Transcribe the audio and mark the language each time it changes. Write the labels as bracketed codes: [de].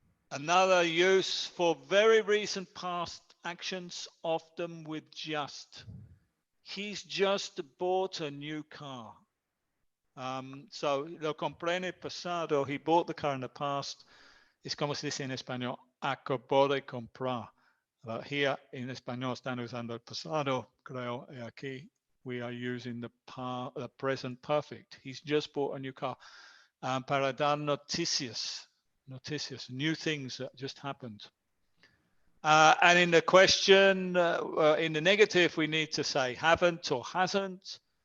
[en] Another use for very recent past actions, often with just. He's just bought a new car. [es] So lo compré en el pasado. [en] He bought the car in the past. [es] Es como se dice en español, acabó de comprar. [en] But here in [es] español están usando el pasado, creo. Aquí [en] we are using the present perfect. He's just bought a new car. [es] Para dar noticias, [en] new things that just happened. And in the question, in the negative, we need to say haven't or hasn't.